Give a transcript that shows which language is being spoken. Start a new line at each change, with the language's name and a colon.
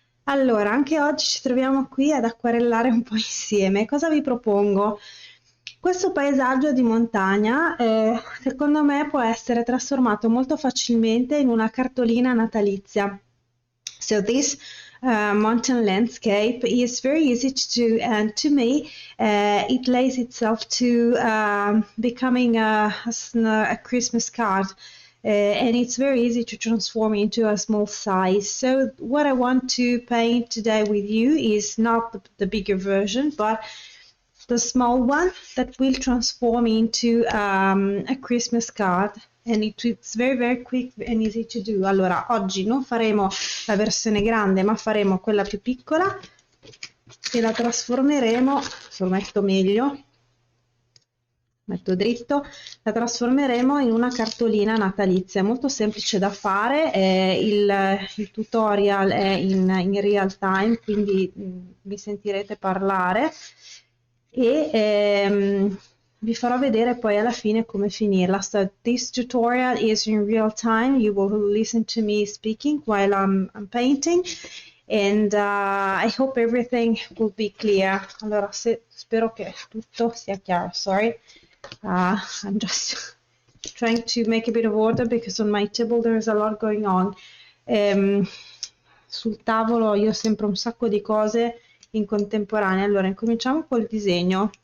Italian: Allora, anche oggi ci troviamo qui ad acquarellare un po' insieme. Cosa vi propongo? Questo paesaggio di montagna, secondo me, può essere trasformato molto facilmente in una cartolina natalizia.
English: So this mountain landscape is very easy to do, and to me, it lays itself to becoming a Christmas card. And it's very easy to transform into a small size. So what I want to paint today with you is not the bigger version, but the small one that will transform into a Christmas card. And it's very quick and easy to do.
Italian: Allora, oggi non faremo la versione grande, ma faremo quella più piccola e la trasformeremo, se lo metto meglio, metto dritto, la trasformeremo in una cartolina natalizia. È molto semplice da fare, il tutorial è in real time, quindi vi sentirete parlare e vi farò vedere poi alla fine come finirla.
English: So this tutorial is in real time. You will listen to me speaking while I'm painting, and I hope everything will be clear.
Italian: Allora, spero che tutto sia chiaro.
English: Sorry, I'm just trying to make a bit of order because on my table there's a lot going on.
Italian: Sul tavolo io ho sempre un sacco di cose in contemporanea. Allora, incominciamo col disegno.